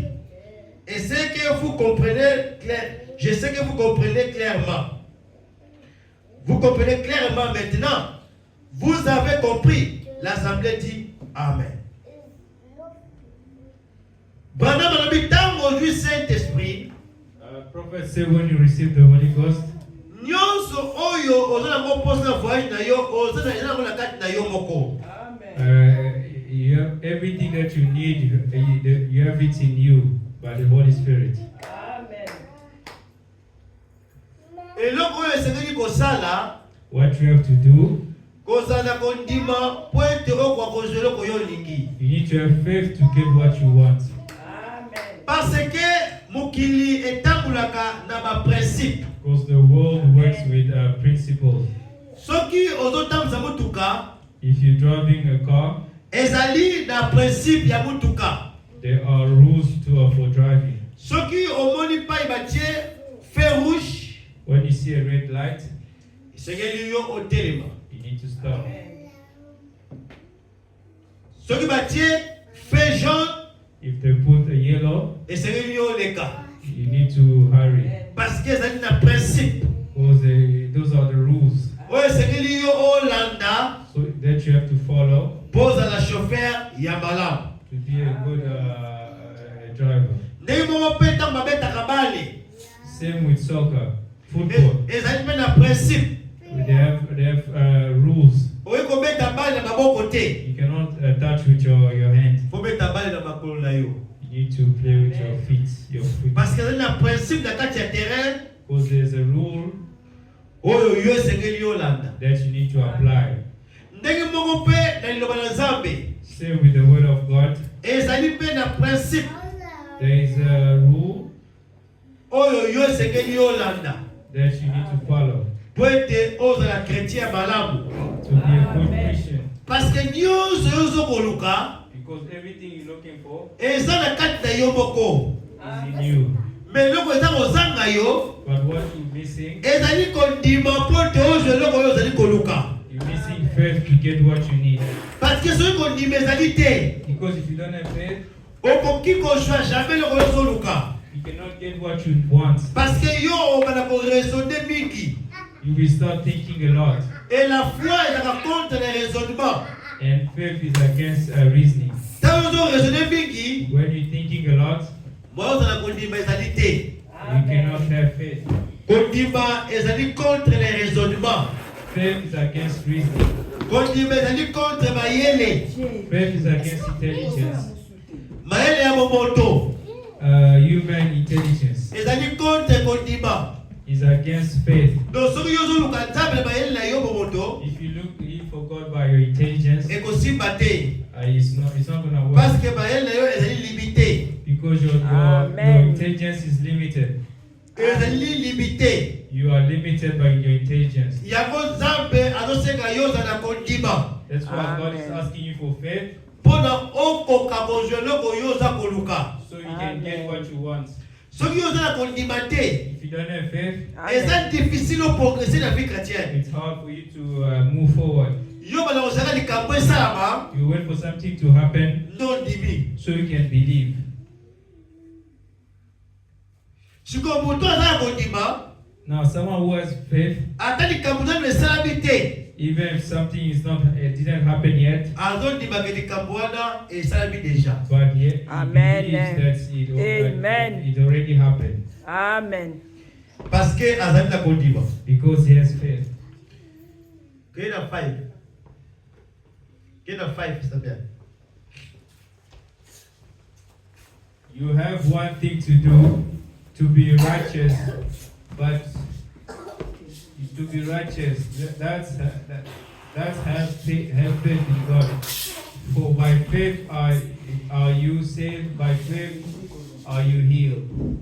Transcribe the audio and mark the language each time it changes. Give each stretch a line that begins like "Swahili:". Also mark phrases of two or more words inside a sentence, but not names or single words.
French: Et c'est que vous comprenez je sais que vous comprenez clairement. Vous comprenez clairement maintenant. Vous avez compris. L'Assemblée dit Amen. Saint-Esprit.
English: Prophet said when you receive the Holy Ghost,
Lingala: Nyonso oyo ozana voyage na yo ozana na kati na yo moko.
English: everything that you need, you have it in you by the Holy Spirit.
Lingala: eloko oyo esengeli kosala
English: What you have to do,
Lingala: kozala kondima po ete okwa kozwa eloko yo olingi
English: you need to have faith to get what you want.
French: parce que
Lingala: mokili etambulaka na baprincipe.
English: Because the world works with principles.
Lingala: Soki ozotambuza mutuka
English: If you're driving a car,
Lingala: ezali na principe ya mutuka.
English: there are rules for driving.
Lingala: Soki omoni pai batie
French: feu rouge,
English: When you see a red light,
Lingala: esengeli yo otelema.
English: you need to stop.
Lingala: Soki batie
French: feu jaune,
English: If they put a yellow,
Lingala: esengeli yo oleka.
English: you need to hurry.
French: Parce que
Lingala: ezali na principe.
English: Because those are the rules.
Lingala: Oyo esengeli yo olanda
English: So that you have to follow
Lingala: po ozala chauffeur ya malamu.
English: to be a good driver.
Lingala: Ndenge moko mpe ntango babetaka bale,
English: Same with soccer, football.
Lingala: ezali mpe na principe.
English: They have rules.
Lingala: Oye kobeta bale na maboko te.
English: You cannot touch with your hand.
Lingala: Fo beta bale na makolo na yo.
English: You need to play with your feet.
French: Parce que
Lingala: ezali na principe na kati ya terrain
English: Because there's a rule
Lingala: oyo yo esengeli yo olanda.
English: that you need to apply.
Lingala: Ndenge moko mpe na liloba na Nzambe
English: Same with the word of God.
Lingala: ezali mpe na principe
English: There is a rule
Lingala: oyo yo esengeli yo olanda
English: that you need to follow
Lingala: po ete ozala chrétien ya malamu.
English: to be a good Christian.
French: Parce que
Lingala: nyonso yo ozokoluka
English: Because everything you're looking for
Lingala: eza na kati na yo moko.
English: is in you.
Lingala: Me eloko eza kozanga yo
English: But what you're missing,
Lingala: ezali kondima po ete ozwa eloko oyo ozali koluka.
English: you're missing faith to get what you need.
French: Parce que
Lingala: soki kondima ezali te,
English: Because if you don't have faith,
Lingala: okoki kozwa jamais eloko oyo ozoluka.
English: you cannot get what you want.
French: Parce que
Lingala: yo obana koraisonne mingi.
English: You will start thinking a lot.
French: Et la foi ezalaka contre les raisonnements.
English: And faith is against reasoning.
Lingala: Ntango ozoraisonne mingi,
English: When you're thinking a lot,
Lingala: moi ozala kondima ezali te.
English: you cannot have faith.
Lingala: Kondima ezali
French: contre les raisonnements.
English: Faith is against reasoning.
Lingala: Kondima ezali contre mayele.
English: Faith is against intelligence.
Lingala: Mayele ya momoto
English: Human intelligence
Lingala: ezali contre kondima.
English: is against faith.
Lingala: Donc soki yo ozoluka Nzambe na mayele na yo momoto,
English: If you look for God by your intelligence,
Lingala: ekosimba te.
English: it's not gonna work.
French: Parce que
Lingala: mayele na yo ezali limité.
English: Because your Amen. intelligence is limited.
Lingala: Ezali limité.
English: You are limited by your intelligence.
Lingala: Yango Nzambe azosenga yo ozala kondima.
English: That's why God is Amen. asking you for faith,
Lingala: Mpona okoka kozwa eloko yo oza koluka.
English: so you can get what you want.
Lingala: Soki yo oza na kondima te,
English: If you don't have faith,
Lingala: eza difficile oprogresse na
French: vie chrétienne.
English: it's hard for you to move forward.
Lingala: Yo bana kozala likambo esalama,
English: You wait for something to happen
Lingala: non ndimi.
English: so you can believe.
Lingala: Sikoyo moto aza na kondima,
English: Now, someone who has faith,
Lingala: ata likambo nanu esalami te,
English: even if something it didn't happen yet,
Lingala: azondimaka likambo wana esalami deja.
English: but yet Amen. he believes that Amen. it already happened Amen.
French: Parce que
Lingala: azali na kondima.
English: because he has faith.
Lingala: Kei na 5. Kei na 5
French: s'il te plaît.
English: You have one thing to do to be righteous, but to be righteous, that's have faith in God. For by faith are you saved, by faith are you healed.